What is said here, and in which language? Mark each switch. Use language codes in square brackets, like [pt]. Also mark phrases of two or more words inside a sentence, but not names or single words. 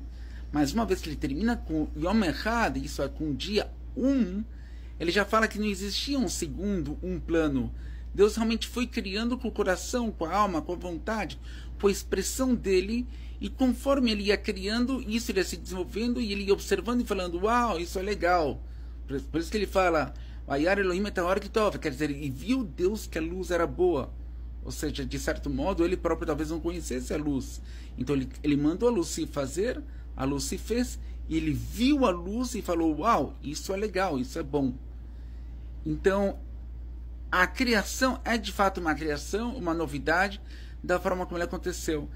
[pt] Mas uma vez que ele termina com [he] יום אחד, [pt] isso é com dia 1, ele já fala que não existia um segundo, um plano. Deus realmente foi criando com o coração, com a alma, com a vontade, com a expressão dele, e conforme ele ia criando, isso ele ia se desenvolvendo, e ele ia observando e falando, uau, isso é legal. Por isso que ele fala, [he] וירא אלהים את האור כי טוב, [pt] quer dizer, e viu Deus que a luz era boa. Ou seja, de certo modo, ele próprio talvez não conhecesse a luz. Então ele mandou a luz se fazer, a luz se fez, e ele viu a luz e falou, uau, isso é legal, isso é bom. Então, a criação é de fato uma criação, uma novidade da forma como ela aconteceu.